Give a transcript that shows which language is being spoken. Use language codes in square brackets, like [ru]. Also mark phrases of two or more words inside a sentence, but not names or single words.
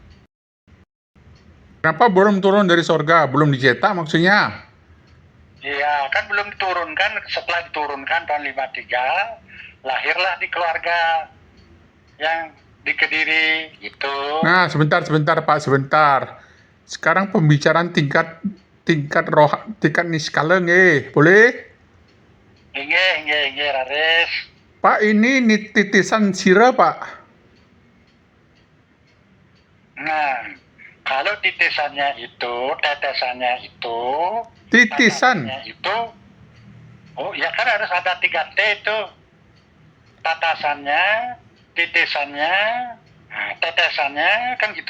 [id] Kenapa belum turun dari sorga? Belum dicetak maksudnya? Iya, kan belum diturunkan. Setelah diturunkan tahun 53, lahirlah di keluarga yang di Kediri gitu. Nah, sebentar Pak, sebentar. Sekarang pembicaraan tingkat niskala nggih, boleh? Inge, Rares. Pak, ini titisan sira, Pak. Nah, kalau tetesannya itu, Titisan. tatasannya itu, oh ya kan harus ada 3T itu. Tatasannya, titisannya, nah, tetesannya kan gitu.